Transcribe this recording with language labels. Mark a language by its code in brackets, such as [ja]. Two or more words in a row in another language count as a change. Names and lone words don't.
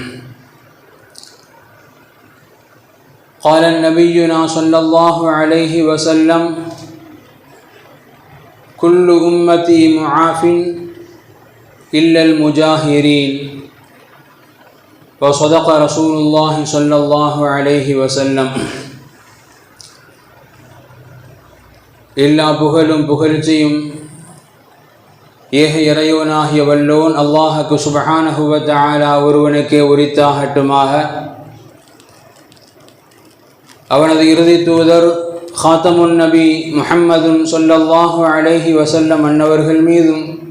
[ar] قال نبينا صلى الله عليه وسلم: كل أمتي معاف إلا المجاهرين. وصدق رسول الله صلى الله عليه وسلم. [ta] எல்லா புகழும் புகழ்ச்சியும் ஏக இறைவனாகிய வல்லோன் அல்லாஹுக்கு [ar] سبحانه وتعالى [ta] ஒருவனுக்கே உரித்தாகட்டுமாக. அவனது இறுதி தூதர் [ar] خاتم النبي محمد صلى الله عليه وسلم [ta] அன்னவர்கள் மீதும்,